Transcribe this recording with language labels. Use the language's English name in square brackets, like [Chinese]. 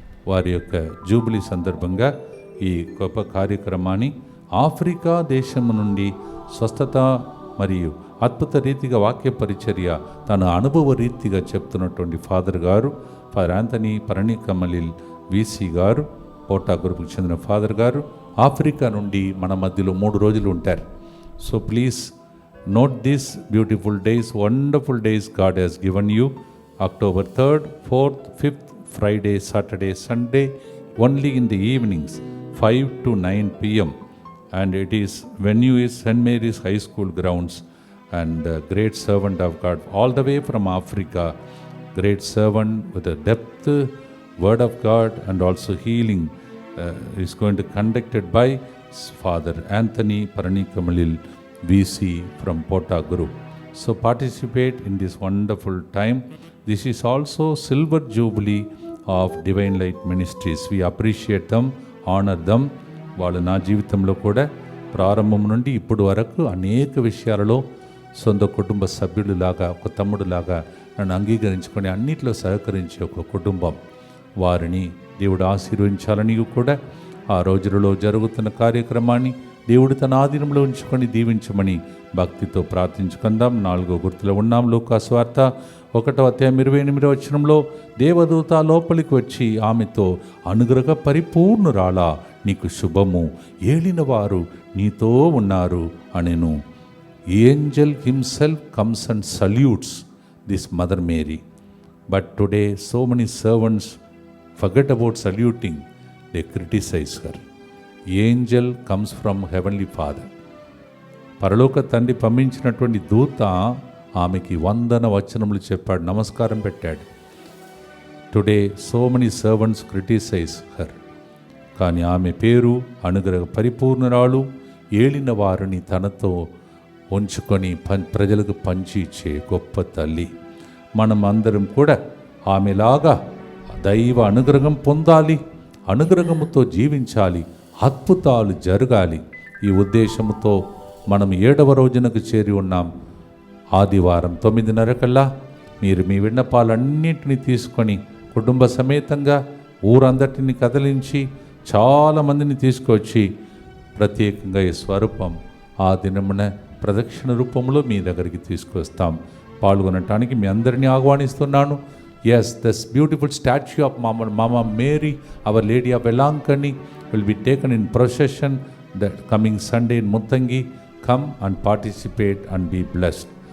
[Telugu] వారి యొక్క జూబిలీ సందర్భంగా ఈ గొప్ప కార్యక్రమాన్ని ఆఫ్రికా దేశం నుండి స్వస్థత మరియు అద్భుత రీతిగా వాక్య పరిచర్య తన అనుభవ రీతిగా చెప్తున్నటువంటి ఫాదర్ యాంథనీ పరణికమలిల్ వీసీ గారు, పోటా గ్రూప్కి చెందిన ఫాదర్ గారు ఆఫ్రికా నుండి మన మధ్యలో 3 రోజులు ఉంటారు. [English] So please note this beautiful days, wonderful days God he's given you. October 3rd, 4th, 5th, Friday, Saturday, Sunday, only in the evenings, 5 to 9 p.m. And it is venue is St. Mary's High School grounds, and a great servant of God all the way from Africa, great servant with a depth word of God and also healing is going to conducted by Father Anthony Paranikamalil VC from Pota Group. So participate in this wonderful time. This is also Silver Jubilee of Divine Light Ministries. We appreciate them, honor them. [Telugu] వాళ్ళు నా జీవితంలో కూడా ప్రారంభం నుండి ఇప్పటి వరకు అనేక విషయాలలో సొంత కుటుంబ సభ్యుడిలాగా, ఒక తమ్ముడులాగా నన్ను అంగీకరించుకొని అన్నిట్లో సహకరించే ఒక కుటుంబం. వారిని దేవుడు ఆశీర్వదించాలని కూడా ఆ రోజులలో జరుగుతున్న కార్యక్రమాన్ని దేవుడు తన ఆధీనంలో ఉంచుకొని దీవించమని భక్తితో ప్రార్థించుకుందాం. 4వ గుర్తులో ఉన్నాం. లూకా సువార్త 1వ అధ్యాయం 28వ వచనంలో దేవదూత లోపలికి వచ్చి ఆమెతో, అనుగ్రహ పరిపూర్ణురాలా, నీకు శుభము, ఏలిన వారు నీతో ఉన్నారు అనెను. [English] Angel himself comes and salutes this Mother Mary. But today so many servants forget about saluting, they criticize her. Angel comes from Heavenly Father. [Telugu] పరలోక తండ్రి పంపించినటువంటి దూత ఆమెకి వందన వచనములు చెప్పాడు, నమస్కారం పెట్టాడు. [English] Today so many servants criticize her. [Telugu] కానీ ఆమె పేరు అనుగ్రహ పరిపూర్ణురాలు, ఏలిన వారిని తనతో ఉంచుకొని ప్రజలకు పంచి ఇచ్చే గొప్ప తల్లి. మనం అందరం కూడా ఆమెలాగా దైవ అనుగ్రహం పొందాలి, అనుగ్రహముతో జీవించాలి, అద్భుతాలు జరగాలి. ఈ ఉద్దేశంతో మనం 7వ రోజునకు చేరి ఉన్నాం. ఆదివారం 9:30 కల్లా మీరు మీ విన్నపాలన్నింటినీ తీసుకొని కుటుంబ సమేతంగా ఊరందరిని కదిలించి చాలామందిని తీసుకొచ్చి ప్రత్యేకంగా ఈ స్వరూపం ఆ దినమున ప్రదక్షిణ రూపంలో మీ దగ్గరికి తీసుకొస్తాం. పాల్గొనటానికి మీ అందరినీ ఆహ్వానిస్తున్నాను. [English] Yes, this beautiful statue of Mama Mary, Our Lady of Velankani, will be taken in procession that coming Sunday in Muttangi. Come and participate and be blessed.